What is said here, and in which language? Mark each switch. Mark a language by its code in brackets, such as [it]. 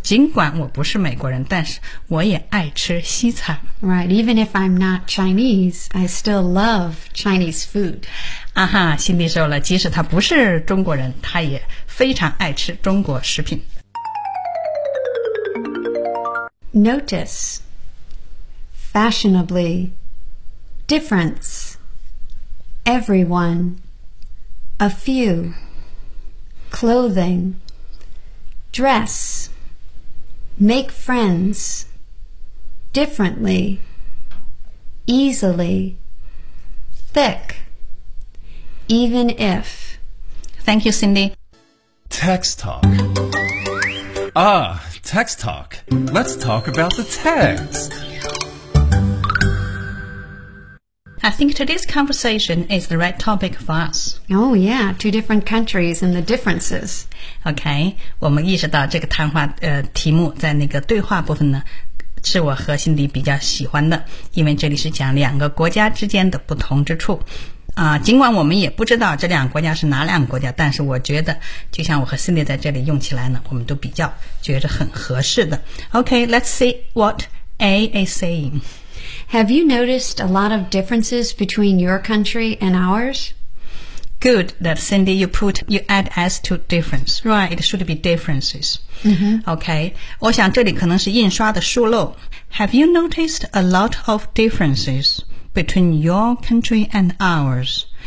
[zh] 尽管我不是美国人，但是我也爱吃西餐。 [en] Right, even if I'm not Chinese, I still love Chinese food. [zh] 啊哈，心里说了，即使他不是中国人，他也非常爱吃中国食品。 [en] Notice, fashionably, difference, everyone, a few, clothing,Dress, make friends, differently, easily, thick, even if. Thank you, Cindy. Text talk. Ah, text talk. Let's talk about the text. I think today's conversation is the right topic for us. Oh, yeah, two different countries and the differences. [zh] OK, 我们意识到这个谈话题目在那个对话部分呢是我和心里比较喜欢的因为这里是讲两个国家之间的不同之处。尽管我们也不知道这两个国家是哪两个国家但是我觉得就像我和心里在这里用起来呢我们都比较觉得很合适的。 [en] OK, let's see what A is saying. Have you noticed a lot of differences between your country and ours? Good that Cindy, you add S to difference. Right, it should be differences.、 Mm-hmm. [zh] Okay, 我想这里可能是印刷的疏漏。 [en] Have you noticed a lot of differences between your country and ours?